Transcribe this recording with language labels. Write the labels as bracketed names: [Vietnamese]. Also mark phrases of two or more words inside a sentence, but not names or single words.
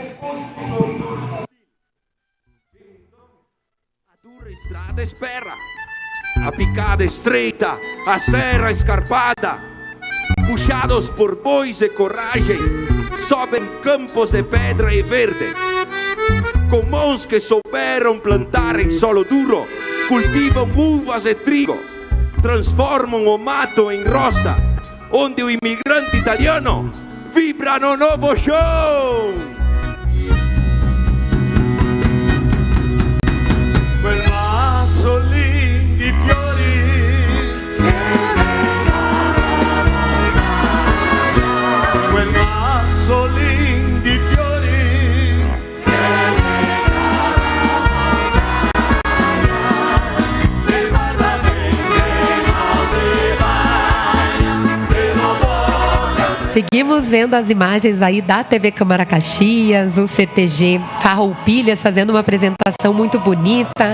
[Portuguese] Estrada espera, a picada estreita, a serra escarpada, puxados por bois de coragem, sobem campos de pedra e verde, com mãos que souberam plantar em solo duro, cultivam uvas de trigo, transformam o mato em roça, onde o imigrante italiano vibra no novo show. [Italian] Lindi fiori, quel mazzo lindi fiori, [Portuguese] Seguimos vendo as imagens aí da TV Câmara Caxias, o CTG Farroupilhas fazendo uma apresentação muito bonita.